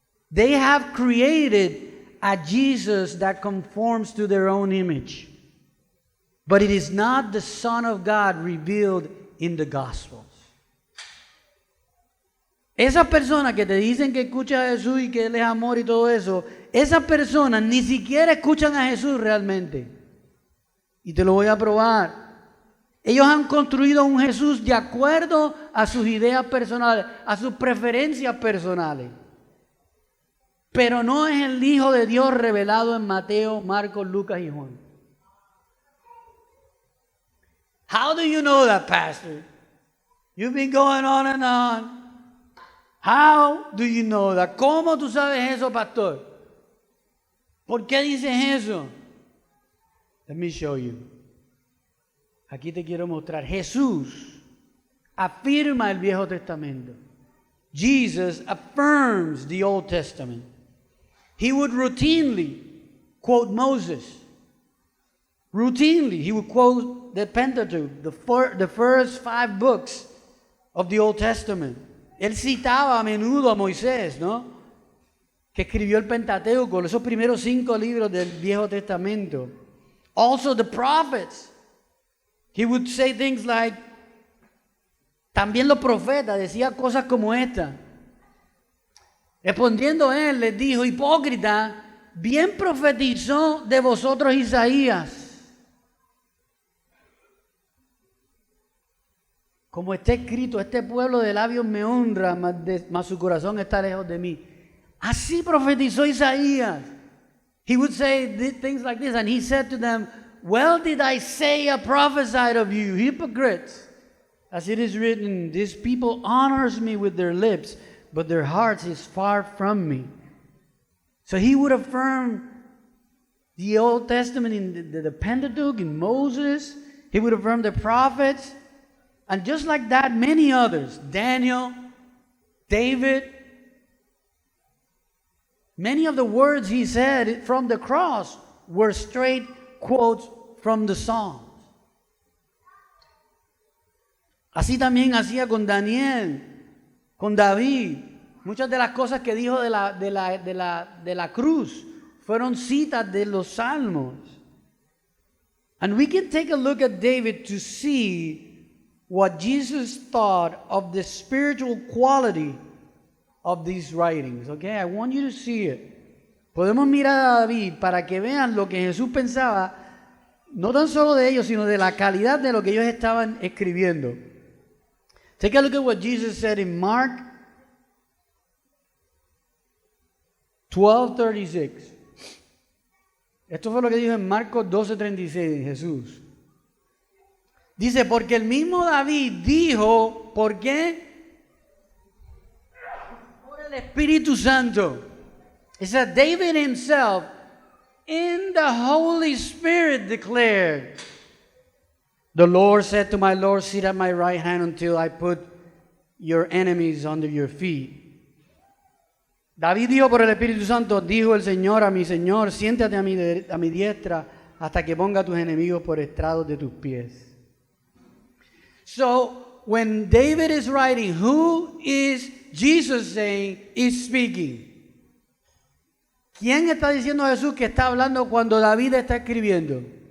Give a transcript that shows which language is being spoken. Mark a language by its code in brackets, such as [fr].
[en] They have created a Jesus that conforms to their own image. But it is not the Son of God revealed in the Gospels. [es] Esas personas que te dicen que escuchas a Jesús y que Él es amor y todo eso, esas personas ni siquiera escuchan a Jesús realmente. Y te lo voy a probar. Ellos han construido un Jesús de acuerdo a sus ideas personales, a sus preferencias personales. Pero no es el Hijo de Dios revelado en Mateo, Marcos, Lucas y Juan. [en] How do you know that, Pastor? You've been going on and on. How do you know that? [es] ¿Cómo tú sabes eso, pastor? ¿Por qué dices eso? [en] Let me show you. [es] Aquí te quiero mostrar. Jesús afirma el Viejo Testamento. [en] Jesus affirms the Old Testament. He would routinely quote Moses. Routinely, he would quote the Pentateuch, the first 5 books of the Old Testament. [es] Él citaba a menudo a Moisés, ¿no? Que escribió el Pentateuco, esos primeros 5 libros del Viejo Testamento. [en] Also the prophets. He would say things like, [es] también los profetas, decía cosas como esta. Respondiendo él, les dijo, hipócrita, bien profetizó de vosotros Isaías. Como está escrito, este pueblo de labios me honra, mas su corazón está lejos de mí. Así profetizó Isaías. [en] He would say things like this, and he said to them, well did Isaiah prophesy of you, hypocrites. As it is written, this people honors me with their lips, but their hearts is far from me. So he would affirm the Old Testament in the Pentateuch, in Moses. He would affirm the prophets. And just like that, many others, Daniel, David, many of the words he said from the cross were straight quotes from the Psalms. [es] Así también hacía con Daniel, con David. Muchas de las cosas que dijo de la cruz fueron citas de los Salmos. [en] And we can take a look at David to see what Jesus thought of the spiritual quality of these writings. Okay, I want you to see it. [es] Podemos mirar a David para que vean lo que Jesús pensaba, no tan solo de ellos, sino de la calidad de lo que ellos estaban escribiendo. [en] Take a look at what Jesus said in Mark 12:36. [es] Esto fue lo que dijo en Marcos 12:36 Jesús. Dice, porque el mismo David dijo, ¿por qué? Por el Espíritu Santo. [en] It said, David himself, in the Holy Spirit declared, the Lord said to my Lord, sit at my right hand until I put your enemies under your feet. [es] David dijo por el Espíritu Santo, dijo el Señor a mi Señor, siéntate a mi diestra hasta que ponga a tus enemigos por estrados de tus pies. [en] So, when David is writing, who is Jesus saying is speaking? [es] ¿Quién está diciendo a Jesús que está hablando cuando David está escribiendo?